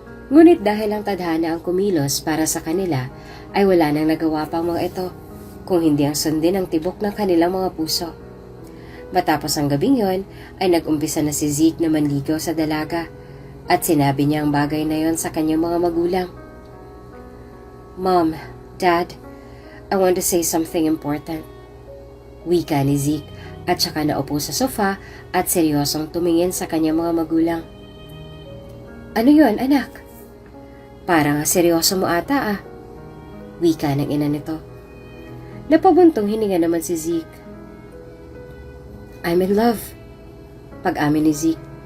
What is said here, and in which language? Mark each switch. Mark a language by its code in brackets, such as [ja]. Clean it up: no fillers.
[tl] Ngunit dahil ang tadhana ang kumilos para sa kanila, ay wala nang nagawa pang mga ito, kung hindi ang sundin ang tibok ng kanilang mga puso. Matapos ang gabing yon, ay nag-umpisa na si Zeke na manligaw sa dalaga at sinabi niya ang bagay na yon sa kanyang mga magulang. [en] Mom, Dad, I want to say something important. [tl] Wika ni Zeke at saka naupo sa sofa at seryosong tumingin sa kanyang mga magulang. Ano yon, anak? Parang seryoso mo ata ah. Wika ng ina nito. Napabuntong hininga naman si Zeke. [en] I'm in love. [tl] Pag-amin ni Zeke.